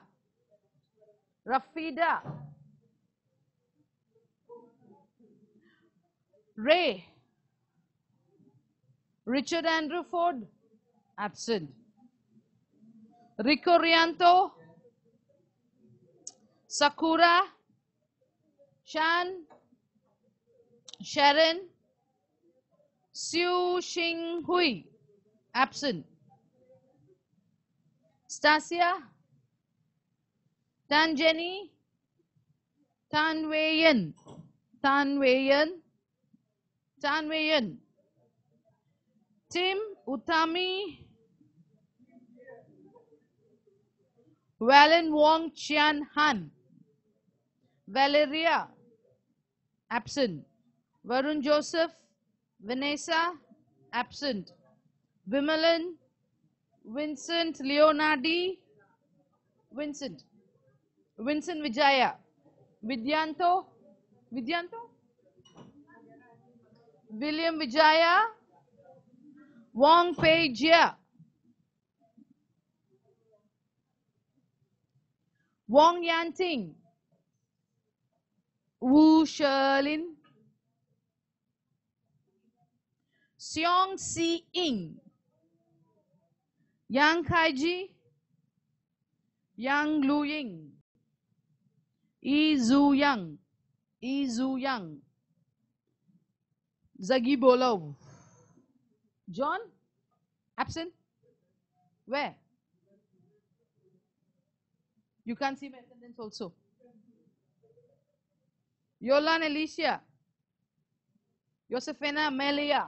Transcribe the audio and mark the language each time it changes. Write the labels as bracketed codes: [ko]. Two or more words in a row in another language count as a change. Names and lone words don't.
[en] Rafida. Ray. Richard Andrew Ford. Absent. Rico Rianto. Sakura. Shan. Sharon. Siu Xing Hui. Absent. Stasia. Tan Jenny. Tan Wei Yen. Tim Utami. Valen Wong Chian Han. Valeria. Absent. Varun Joseph. Vanessa. Absent. Vimalan. Vincent Leonardi. Vincent Vijaya. Vidyanto. William Vijaya. Wong Pei Jia. Wong Yanting. Wu Sherlin. Seong Si Ing. Yang Kaiji. Yang Lu Ying. Yi Zhu Yang. Zagi Bolov. John? Absent? Where? You can't see my attendance also. Yolan Alicia. Josefina Melia.